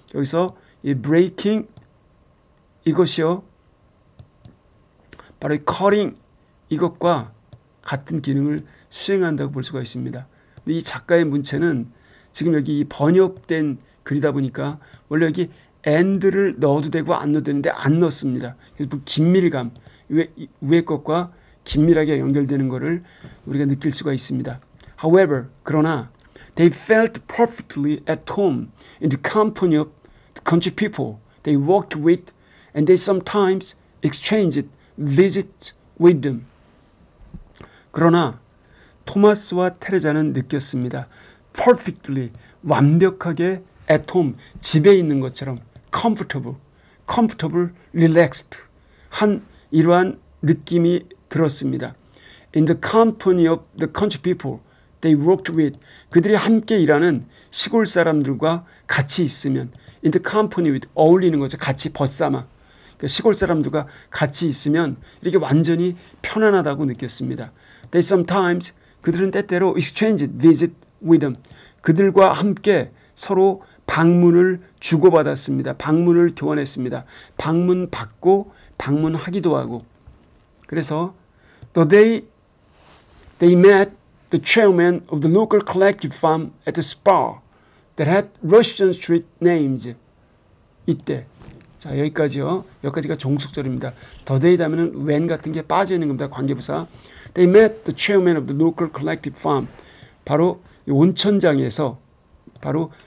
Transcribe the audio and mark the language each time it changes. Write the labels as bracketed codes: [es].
[ko] 여기서 이 breaking, 이것이요 바로 이 cutting, 이것과 같은 기능을 수행한다고 볼 수가 있습니다. 근데 이 작가의 문체는 지금 여기 이 번역된 글이다 보니까 원래 여기 and를 넣어도 되고 안 넣어도 되는데 안 넣습니다. 그래서 긴밀감, 위의 것과 긴밀하게 연결되는 것을 우리가 느낄 수가 있습니다. [en] However, 그러나 they felt perfectly at home in the company of the country people they worked with, and they sometimes exchanged visits with them. [ko] 그러나 토마스와 테레자는 느꼈습니다. [en] perfectly, [ko] 완벽하게 [en] at home, [ko] 집에 있는 것처럼 [en] comfortable, relaxed, [ko] 한 이러한 느낌이 들었습니다. [en] In the company of the country people they worked with, [ko] 그들이 함께 일하는 시골 사람들과 같이 있으면, [en] in the company with, [ko] 어울리는 거죠. 같이 벗삼아. 그러니까 시골 사람들과 같이 있으면 이렇게 완전히 편안하다고 느꼈습니다. [en] They sometimes, [ko] 그들은 때때로 [en] exchange visit with them, [ko] 그들과 함께 서로 방문을 주고받았습니다. 방문을 교환했습니다. 방문 받고 방문하기도 하고. 그래서 [en] they met the chairman of the local collective farm at the spa that had Russian street names. [ko] 이때, 자 여기까지요. 여기까지가 종속절입니다. they 다음에는 when 같은 게 빠져 있는 겁니다. 관계부사. [en] They met the chairman of the local collective farm. [ko] 바로 온천장에서 바로